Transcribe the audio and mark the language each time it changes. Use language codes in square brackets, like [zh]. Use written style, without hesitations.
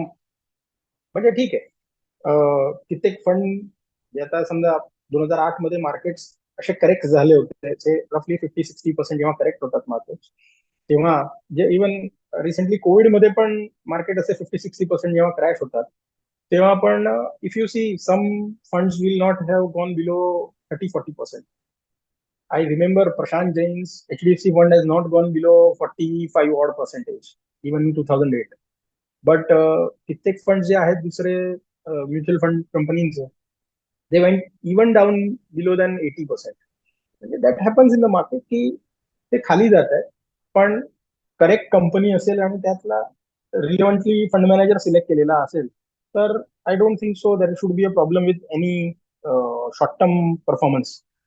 [mr] म्हणजे ठीक आहे, कित्येक फंड आता समजा 2008 मध्ये मार्केट्स असे करेक्ट झाले होते, त्याचे रफली 50-60% जेव्हा करेक्ट होतात मार्केट्स, तेव्हा जे इव्हन रिसेंटली कोविडमध्ये पण मार्केट असे 50-60% जेव्हा क्रॅश होतात, तेव्हा पण [en] If you see some funds will not have gone below 30-40%. I remember Prashant Jain's HDFC fund has not gone below 45 odd percentage even in 2008. [mr] But कित्येक फंड जे आहेत दुसरे म्युच्युअल फंड कंपनीचे, [en] They went even down below than 80%. [mr] म्हणजे [en] that happens in the market [mr] की ते खाली जात आहे. पण करेक्ट कंपनी असेल आणि त्यातला रिलेव्हंटली फंड मॅनेजर सिलेक्ट केलेला असेल, तर [en] I don't think so that should be a problem with any short term performance.